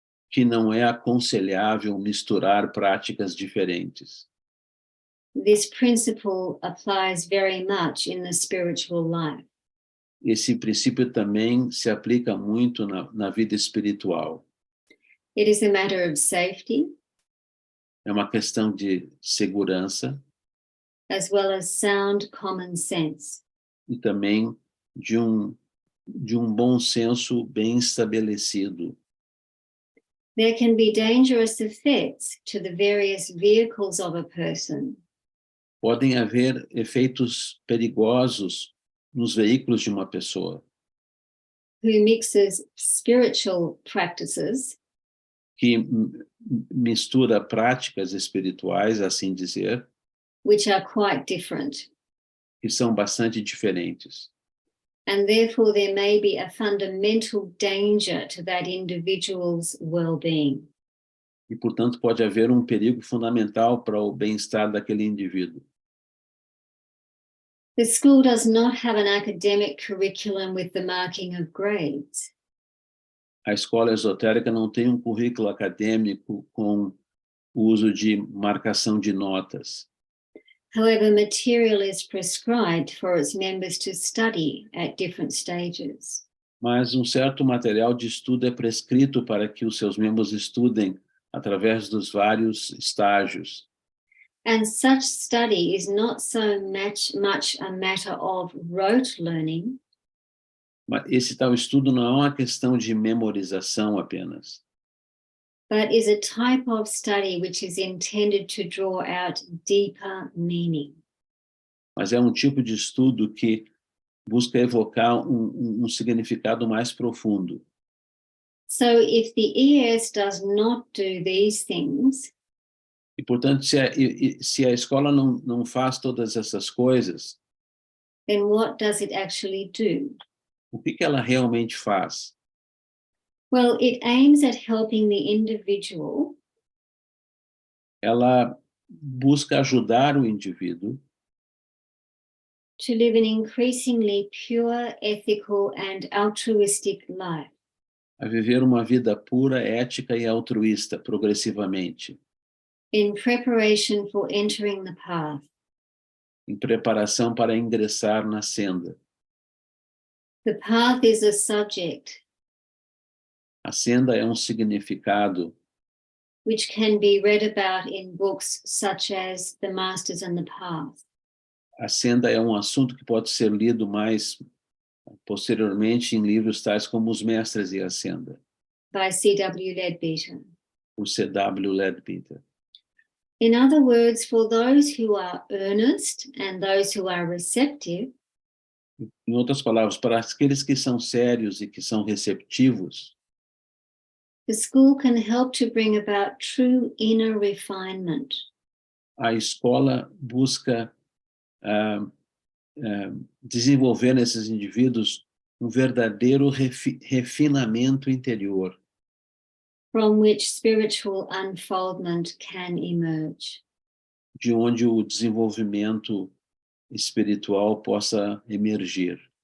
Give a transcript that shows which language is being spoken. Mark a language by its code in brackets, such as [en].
[pt] que não é aconselhável misturar práticas diferentes. [en] This principle applies very much in the spiritual life. [pt] Esse princípio também se aplica muito na vida espiritual. [en] It is a matter of safety, [pt] É uma questão de segurança [en] as well as sound common sense. [pt] e também de um bom senso bem estabelecido. [en] There can be dangerous effects to the various vehicles of a person [pt] Podem haver efeitos perigosos nos veículos de uma pessoa [en] who mixes spiritual practices [pt] que mistura práticas espirituais, assim dizer, [en] which are quite different. [pt] que são bastante diferentes. [en] And therefore there may be a fundamental danger to that individual's well-being. [pt] E, portanto, pode haver um perigo fundamental para o bem-estar daquele indivíduo. [en] The school does not have an academic curriculum with the marking of grades. [pt] A escola esotérica não tem um currículo acadêmico com o uso de marcação de notas. [en] However, material is prescribed for its members to study at different stages. [pt] Mas um certo material de estudo é prescrito para que os seus membros estudem através dos vários estágios. [en] And such study is not so much a matter of rote learning, [pt] Mas esse tal estudo não é uma questão de memorização apenas, [en] but is a type of study which is intended to draw out deeper meaning. [pt] mas é um tipo de estudo que busca evocar um significado mais profundo. [en] So if the ES does not do these things, [pt] E, portanto, se a escola não faz todas essas coisas, [en] then what does it actually do? [pt] o que ela realmente faz? [en] Well, it aims at helping the individual [pt] Ela busca ajudar o indivíduo [en] to live an increasingly pure, ethical, and altruistic life. [pt] a viver uma vida pura, ética e altruísta, progressivamente, [en] In preparation for entering the path. [pt] em preparação para ingressar na senda. [en] The path is a subject [pt] A senda é um significado [en] which can be read about in books such as The Masters and the Path, [pt] a senda é um assunto que pode ser lido mais posteriormente em livros tais como Os Mestres e a Senda, [en] by C.W. Leadbeater. [pt] por C.W. Leadbeater. [en] In other words, for those who are earnest and those who are receptive, [pt] Em outras palavras, para aqueles que são sérios e que são receptivos, [en] the school can help to bring about true inner refinement. [pt] a escola busca desenvolver nesses indivíduos um verdadeiro refinamento interior, [en] From which spiritual unfoldment can emerge. [pt] de onde o desenvolvimento espiritual possa emergir.